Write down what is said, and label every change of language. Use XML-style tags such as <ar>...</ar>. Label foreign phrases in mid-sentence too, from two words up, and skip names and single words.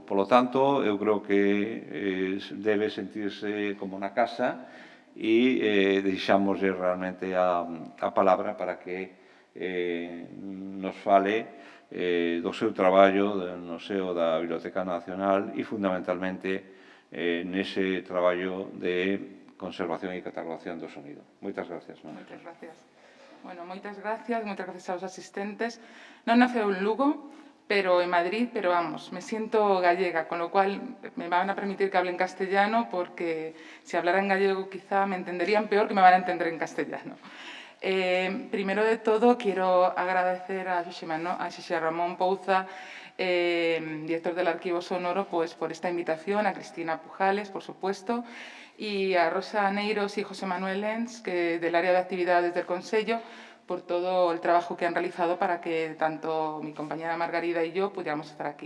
<gl>Polo tanto, eu creo que debe sentirse como na casa e deixámoslle realmente a palabra para que nos fale do seu traballo no seo da Biblioteca Nacional e, fundamentalmente, nese traballo de conservación e catalogación do sonido. Moitas gracias. Moitas gracias. Bueno, moitas gracias aos asistentes. Non naceu en Lugo, pero en Madrid,</gl> <es>pero vamos, me siento gallega, con lo cual me van a permitir que hable en castellano, porque si hablara en gallego quizá me entenderían peor que me van a entender en castellano. Primero de todo, quiero agradecer a José Ramón Pouza, director del Arquivo Sonoro, pues, por esta invitación, a Cristina Pujales, por supuesto, y a Rosa Neiros y José Manuel Lenz, del área de actividades del Consello, por todo el trabajo que han realizado para que tanto mi compañera Margarida y yo pudiéramos estar aquí.</es>